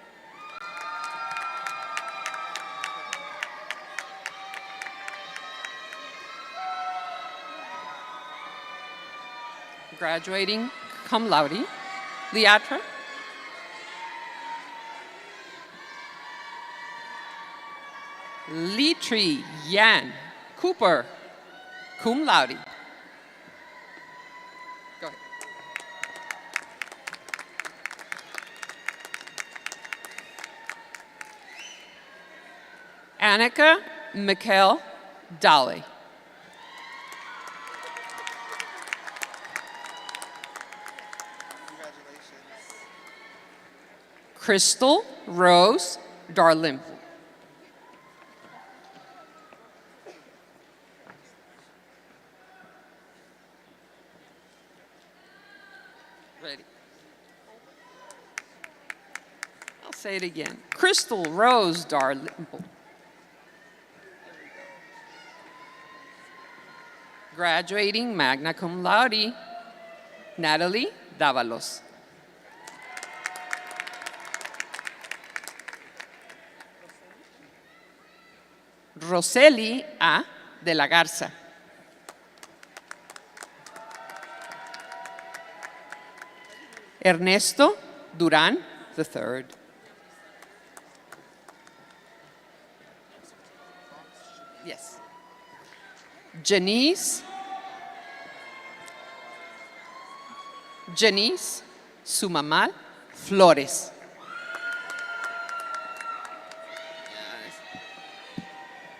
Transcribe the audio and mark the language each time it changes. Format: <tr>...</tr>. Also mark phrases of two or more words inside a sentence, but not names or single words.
<en>Graduating</en> <la>cum laude,</la> <en>Leatra. Litri Yan Cooper,</en> <la>cum laude.</la> <en>Go ahead. Annika Mikkel Dolly. Crystal Rose Darlimple. Ready? I'll say it again. Crystal Rose Darlimple. Graduating</en> <la>magna cum laude,</la> <en>Natalie Davalos. Roseli A. de la Garza. Ernesto Durán III. Yes. Janice Sumamal Flores.</en>